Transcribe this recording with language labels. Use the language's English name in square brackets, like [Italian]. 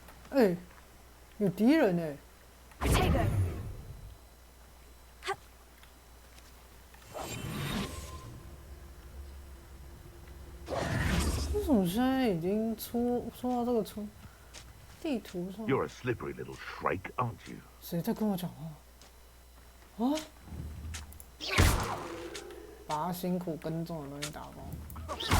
[Chinese] 哎，有敌人哎！为什么现在已经出到这个村地图上？ [English] You're a slippery little shrike, aren't you? [Chinese] 谁在跟我讲话？啊！把他辛苦耕种的东西打包。